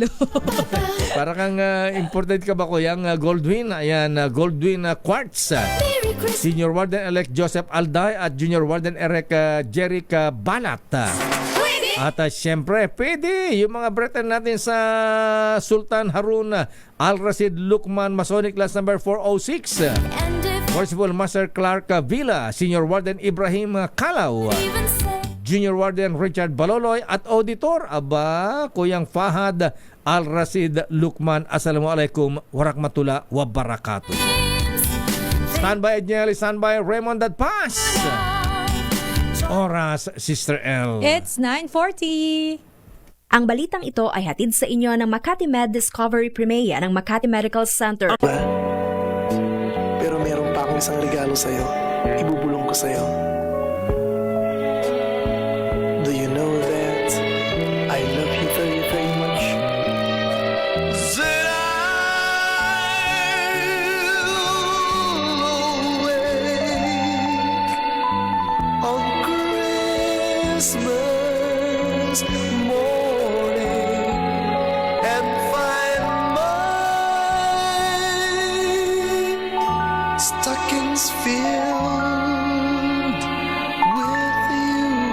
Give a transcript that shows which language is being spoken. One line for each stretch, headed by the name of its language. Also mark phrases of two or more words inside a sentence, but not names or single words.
Filipino: Parang imported ka ba ko yung Goldwyn? Ayan, Goldwyn Quartz.
English: Senior Warden-elect Joseph Alday at Junior Warden-elect Jerica Balat.
Filipino: At siyempre, pwede yung mga brethren natin sa Sultan Harun Al-Rashid Lukman Masonic Class number 406.
English: Worshipful Master Clark Villa, Senior Warden Ibrahim Kalaw, Junior Warden Richard Baloloy at Auditor, Kuyang Fahad Al-Rashid Lukman.
Arabic: السلام عليكم ورحمة الله وبركاته.
English: Standby Edniel, standby Raymond at Paz.
Filipino: Oras, Sister L.
English: It's 9:40.
Filipino: Ang balitang ito ay hatid sa inyo ng Makati Med Discovery Primea ng Makati Medical Center. Pero meron pa akong isang regalo sa'yo. Ibubulong ko sa'yo.
English: Do you know that I love you very, very much? Christmas morning and find my stockings filled with you.